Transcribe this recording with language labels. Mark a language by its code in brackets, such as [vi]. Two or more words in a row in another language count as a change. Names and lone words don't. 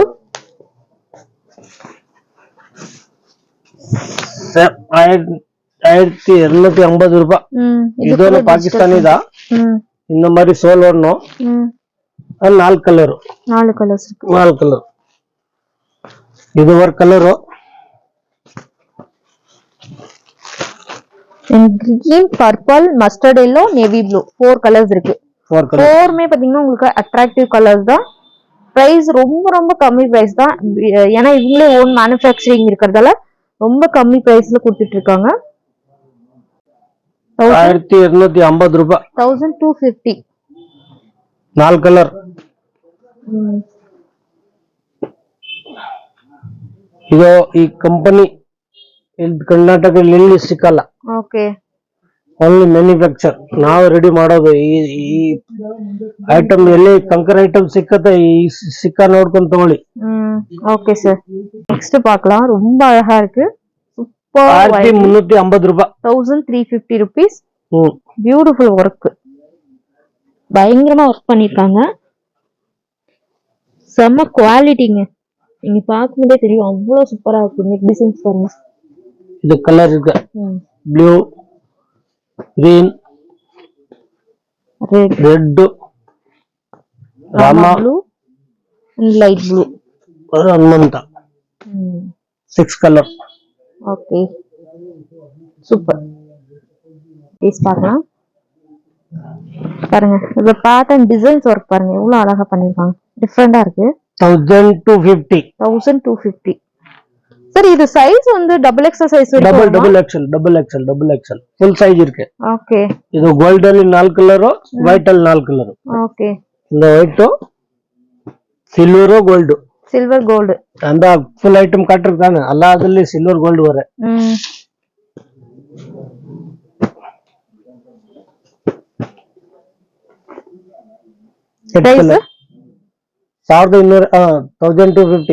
[ta] 750 1250 ரூபாய். இது பாகிஸ்தானி தான். இந்த மாதிரி சோல் வரணும். அது 4 கலர். 4 கலர்ஸ் இருக்கு. 4 கலர். இது ஒரு கலர். [en] green, purple, mustard yellow, navy blue. [ta] 4 கலர்ஸ் இருக்கு. 4மே பாத்தீங்கன்னா உங்களுக்கு [en] attractive colours [ta] தான். பிரைஸ் ரொம்ப ரொம்ப கம்மி பிரைஸ் தான். ஏன்னா இவங்களே [en] own manufacturing [ta] இருக்கிறதால ரொம்ப கம்மி பிரைஸ்ல கொடுத்துட்டு இருக்காங்க. 1250 ரூபாய். 1250. 4 கலர். [kn] ಇದು ಈ ಕಂಪನಿ ಇಲ್ಲಿ ಕರ್ನಾಟಕದಲ್ಲಿ ಸಿಕ್ಕಲ್ಲ. ಓಕೆ. [en] only manufacture [kn] ನಾವು ರೆಡಿ ಮಾಡೋದು. ಈ ಐಟಮ್ ಎಲ್ಲಿ ಕಂಕರ್ ಐಟಮ್ ಸಿಕ್ಕತ್ತೆ ಈ ಸಿಕ್ಕ ನೋಡ್ಕೊಂಡು ತಗೊಳ್ಳಿ. [ta] ஓகே சார். நெக்ஸ்ட் பார்க்கலாம். ரொம்ப அழகா இருக்கு. சூப்பர். 1350 ரூபாய். [en] 1350 rupees. beautiful work. [ta] பயங்கரமா ஒர்க் பண்ணிருக்காங்க. செம்ம குவாலிட்டிங்க. நீங்க பாக்கும்போதே தெரியும் அவ்வளவு சூப்பரா இருக்கு. [en] neck designs [ta] பாருங்க. இது கலர் இருக்கு. [en] blue, green, red, [ta] ராமா [en] ப்ளூ and light blue. [ta] ஹனுமந்தா. 6 கலர். [en] OK. Super. [ta] பீஸ் பார்க்கலாம். பாருங்க. இந்த [en] pattern designs work [ta] பாருங்க எவ்வளவு அழகா பண்ணிருக்காங்க. டிஃபரெண்டா இருக்கு. 1250. 1250. சார் இது சைஸ் வந்து [en] double XL size [ta] இருக்கு. [en] double XL full size ಇருக்கு. [kn] ಓಕೆ. ಇದು ಗೋಲ್ಡ್ ಅಲ್ಲಿ 4 ಕಲರ್, ವೈಟ್ ಅಲ್ಲಿ 4 ಕಲರ್. ಓಕೆ. [en] இந்த white, silver, gold. silver gold. [ta] அந்த [en] full item [ta] காட்டிருக்காங்க. அல்லாததுல [en] silver gold [ta] வர. பிரைஸ் 1250.